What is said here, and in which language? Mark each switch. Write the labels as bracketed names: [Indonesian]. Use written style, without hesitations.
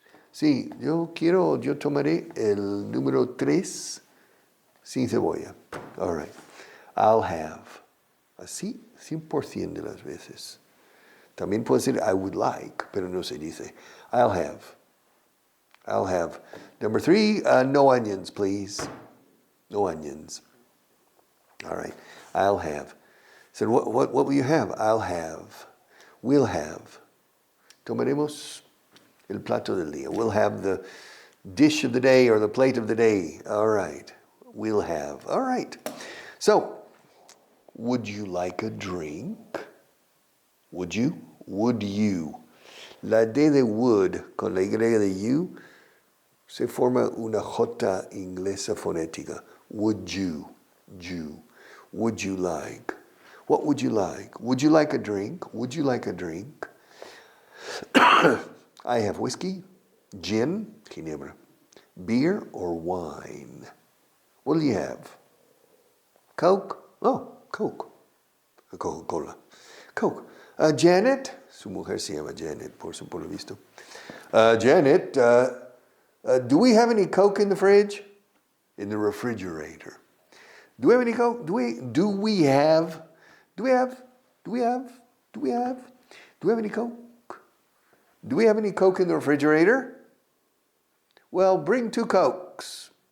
[Spanish] Sí, yo tomaré el número 3 sin cebolla. [English] All right. I'll have. [Spanish] Así, 100% de las veces. También puedo decir [English] I would like, [Spanish] pero no se dice. [English] I'll have. I'll have. Number 3, no onions, please. No onions. All right. I'll have. Said, what will you have? I'll have. We'll have. [Spanish] Tomaremos el plato del día. [English] We'll have the dish of the day or the plate of the day. All right. We'll have. All right. So, would you like a drink? Would you? Would you? [Spanish] La D de would con la Y de you se forma una J inglesa fonética. [English] Would you? You. Would you like? What would you like? Would you like a drink? Would you like a drink? I have whiskey, gin, ginebra, beer, or wine. What do you have? Coke? Oh, Coke. Coca-Cola. Coke. [Spanish] Janet, su mujer se llama Janet, por lo visto. [English] Janet, do we have any Coke in the fridge? In the refrigerator. Do we have any Coke? Do we have any Coke? Do we have any Coke in the refrigerator? Well, bring 2 Cokes.